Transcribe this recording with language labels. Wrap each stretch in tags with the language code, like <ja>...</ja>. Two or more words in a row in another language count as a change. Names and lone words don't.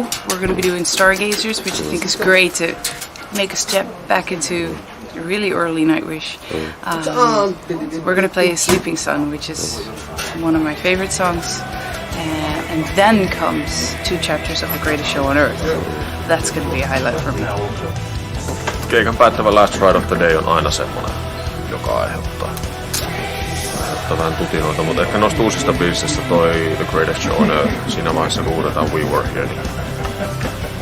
<en>We're going to be doing Stargazers, which I think is great to make a step back into really early Nightwish. We're going to play Sleeping Sun, which is one of my favorite songs. And then comes 2 chapters of the greatest show on earth. That's going to be a highlight for me.</en> <fi>Keikan päättävä Last Ride of the Day on aina semmoinen, joka aiheuttaa vähän tutinoita, mutta ehkä noista uusista biisistä toi The Greatest Show on Earth. Siinä vaiheessa kun huudetaan</fi> <en>We Were Here,</en> <fi>niin</fi>